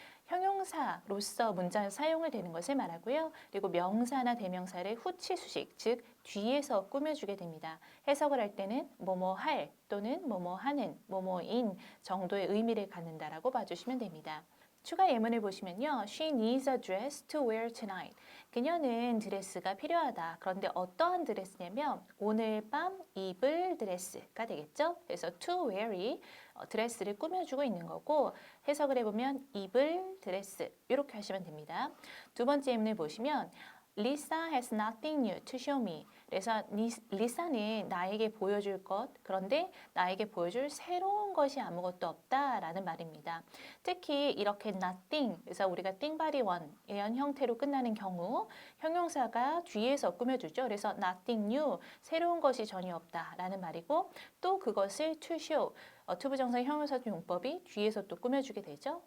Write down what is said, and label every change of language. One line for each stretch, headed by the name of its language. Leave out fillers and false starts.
Korean: 형용사로서 문장에 사용을 되는 것을 말하고요. 그리고 명사나 대명사를 후치수식, 즉 뒤에서 꾸며주게 됩니다. 해석을 할 때는 뭐뭐 할 또는 뭐뭐 하는, 뭐뭐인 정도의 의미를 갖는다라고 봐주시면 됩니다. 추가 예문을 보시면요.
English: She needs a dress to wear tonight.
Korean: 그녀는 드레스가 필요하다. 그런데 어떠한 드레스냐면 오늘 밤 입을 드레스가 되겠죠. 그래서
English: to wear
Korean: 이 드레스를 꾸며주고 있는 거고 해석을 해보면 입을 드레스 이렇게 하시면 됩니다. 두 번째 예문을 보시면
English: Lisa has nothing new to show me.
Korean: 그래서 리사는 나에게 보여줄 것, 그런데 나에게 보여줄 새로운 것이 아무것도 없다라는 말입니다. 특히 이렇게 nothing, 그래서 우리가 띵바리 원 이런 형태로 끝나는 경우 형용사가 뒤에서 꾸며주죠. 그래서
English: nothing new,
Korean: 새로운 것이 전혀 없다라는 말이고 또 그것을
English: to show,
Korean: 투부정사 형용사 용법이 뒤에서 또 꾸며주게 되죠.